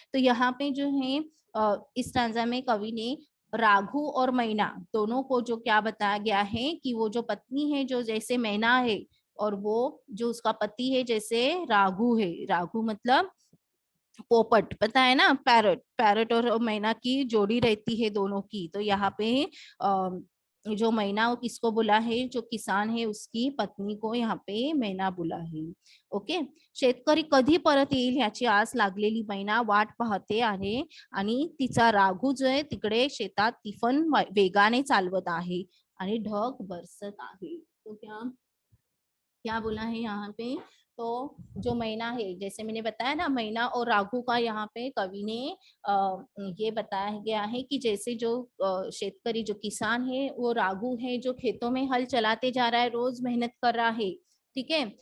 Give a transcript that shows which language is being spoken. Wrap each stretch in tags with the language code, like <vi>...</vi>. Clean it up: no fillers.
<hi>तो यहाँ पे जो है इस स्टैंजा में कवि ने राघु और मैना दोनों को जो क्या बताया गया है कि वो जो पत्नी है जो जैसे मैना है, और वो जो उसका पति है जैसे राघु है, राघु मतलब पोपट, पता है ना, पैरट, पैरट और मैना की जोड़ी रहती है दोनों की। तो यहाँ पे जो मैना किसको बोला है, जो किसान है उसकी पत्नी को यहाँ पे मैना बोला है, ओके।</hi> <mr>शेतकरी कधी परत येईल याची आस लागलेली मैना वाट पाहते आहे, आणि तिचा राघू जो आहे तिकडे शेतात तिफन वेगाने चालवत आहे आणि ढग बरसत आहे।</mr> <hi>तो क्या क्या बोला है यहाँ पे, तो जो मैना है, जैसे मैंने बताया ना, मैना और राघु का यहाँ पे कवि ने ये बताया गया है कि जैसे जो शेतकरी जो किसान है वो राघु है, जो खेतों में हल चलाते जा रहा है, रोज मेहनत कर रहा है, ठीक है।</hi>